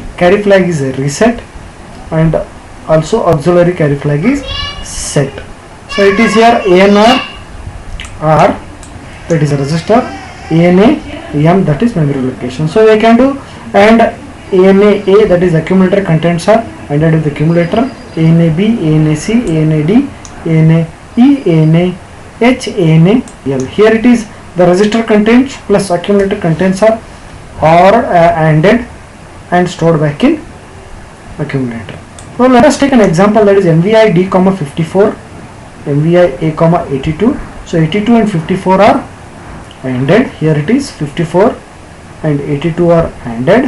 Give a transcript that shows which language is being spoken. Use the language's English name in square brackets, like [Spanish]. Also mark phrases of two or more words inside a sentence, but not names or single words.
[English] Carry flag is a reset, and also auxiliary carry flag is set. So it is here ANR, R, that is a register, ANA, M, that is memory location. So we can do AND ANA A, that is accumulator contents are ANDed with accumulator, ANA B, ANA C, ANA D, ANA E, ANA H, ANA L. Here it is the register contents plus accumulator contents are ANDed and stored back in accumulator. So let us take an example, that is MVI D, 54, MVI A, 82. So 82 and 54 are ANDed. Here it is 54 and 82 are ANDed.